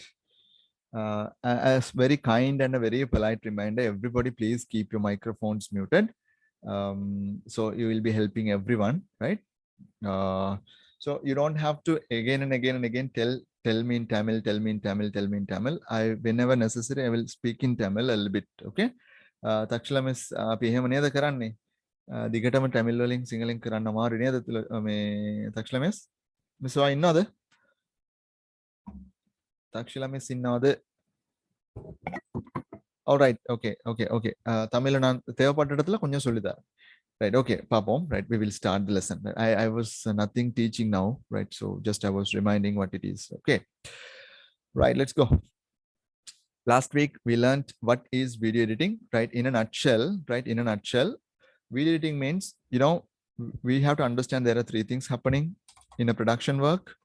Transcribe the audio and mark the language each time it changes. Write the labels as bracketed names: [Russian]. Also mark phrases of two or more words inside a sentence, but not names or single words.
[English] As very kind and a very polite reminder, everybody please keep your microphones muted. So you will be helping everyone, right? So you don't have to again and again and again tell me in Tamil, tell me in Tamil, tell me in Tamil. Whenever necessary, I will speak in Tamil a little bit. [Sinhala] Okay. Takshila miss අපි එහෙම නේද කරන්නේ? දිගටම Tamil වලින් සිංහලෙන් කරන්න අමාරු නේද? මේ Takshila miss ඔයා ඉන්නවද? Takshila miss ඉන්නවද? [English] All right. Okay. [Tamil] Tamil நான் தேவைப்பட்ட இடத்துல கொஞ்சம் சொல்லித்தரேன். [English] Right. Okay. Papom. Right. We will start the lesson. I was nothing teaching now. Right. So just I was reminding what it is. Okay. Right. Let's go. Last week we learned what is video editing. Right. In a nutshell. Right. In a nutshell, video editing means, you know, we have to understand there are three things happening in a production work.